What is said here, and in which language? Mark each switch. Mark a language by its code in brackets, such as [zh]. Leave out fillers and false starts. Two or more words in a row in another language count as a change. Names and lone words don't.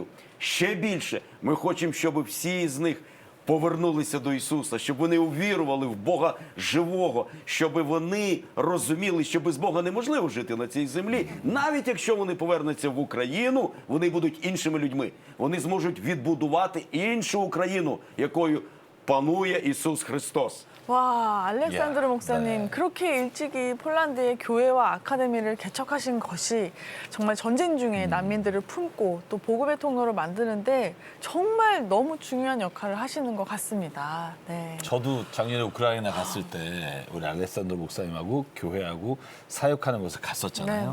[uk] Ще більше ми хочемо, щоб всі з них повернулися до Ісуса, щоб вони увірували в Бога живого, щоб вони розуміли, що без Бога неможливо жити на цій землі. Навіть якщо вони повернуться в Україну, вони будуть іншими людьми. Вони зможуть відбудувати іншу Україну, якою панує Ісус Христос. [ko] 와, 알렉산드로 야, 목사님, 네. 그렇게 일찍이 폴란드의 교회와 아카데미를 개척하신 것이 정말 전쟁 중에 난민들을 품고 또 복음의 통로를 만드는데 정말 너무 중요한 역할을 하시는 것 같습니다. 네. 저도 작년에 우크라이나 갔을 때 우리 알렉산더 목사님하고 교회하고 사역하는 곳에 갔었잖아요.